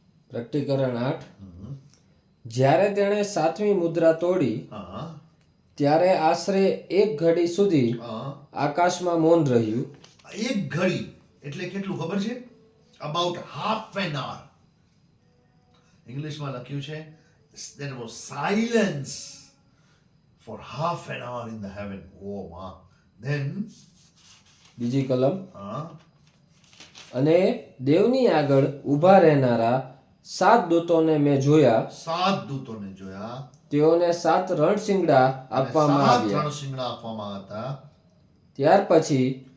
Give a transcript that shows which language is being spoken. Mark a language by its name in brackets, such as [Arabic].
[Gujarati] પ્રકટીકરણ 8. જ્યારે તેણે 7મી મુદ્રા તોડી હા ત્યારે આશરે 1 ઘડી સુધી આકાશમાં મૌન રહ્યું. 1 ઘડી એટલે કેટલું ખબર છે? [English] About half an hour. [Gujarati] ઇંગ્લિશમાં લખ્યું છે [English] there was silence for half an hour in the heaven. Oh ma. Then [Gujarati] બીજી કલમ. હા અને દેવની આગળ ઊભા રહેનારા 7 દૂતોને મેં જોયા. 7 દૂતોને જોયા. તેઓને 7 રણશિંગડા આપવામાં આવ્યા. રણશિંગડા આપવામાં હતા. ત્યાર પછી